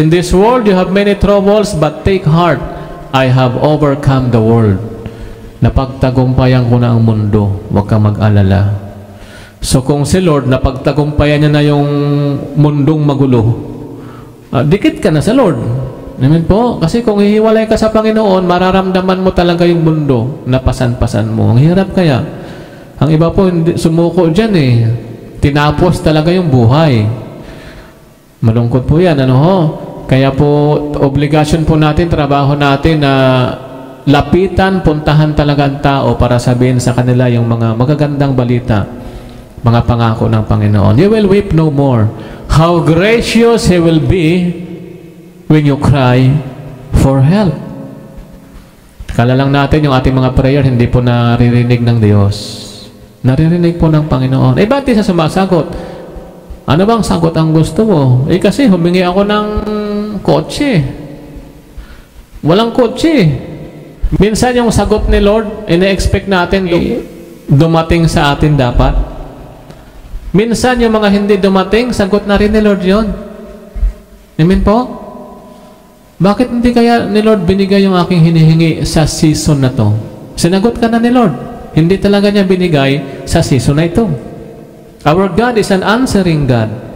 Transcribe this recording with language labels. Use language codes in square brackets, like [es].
[en] In this world, you have many troubles, but take heart. I have overcome the world. [tl] Napagtagumpayan ko na ang mundo. Huwag kang mag-alala. So kung si Lord, napagtagumpayan niya na yung mundong magulo, dikit ka na sa Lord. Amen po? Kasi kung hihiwalay ka sa Panginoon, mararamdaman mo talaga yung mundo na pasan-pasan mo. Ang hirap kaya. Ang iba po, sumuko dyan eh. Tinapos talaga yung buhay. Malungkot po yan. Kaya po, obligasyon po natin, trabaho natin na lapitan, puntahan talaga ang tao para sabihin sa kanila yung mga magagandang balita, mga pangako ng Panginoon. [en] You will weep no more. How gracious He will be when you cry for help. [tl] Kala lang natin yung ating mga prayer hindi po naririnig ng Diyos. Naririnig po ng Panginoon. Ba't di siya sumasagot? Ano bang sagot ang gusto mo? Kasi humingi ako ng kotse. Walang kotse. Minsan yung sagot ni Lord, ina-expect natin dumating sa atin dapat. Minsan yung mga hindi dumating, sagot na rin ni Lord yun. Amen po? Bakit hindi kaya ni Lord binigay yung aking hinihingi sa season na to? Sinagot ka na ni Lord. Hindi talaga niya binigay sa season na ito. [en] Our God is an answering God.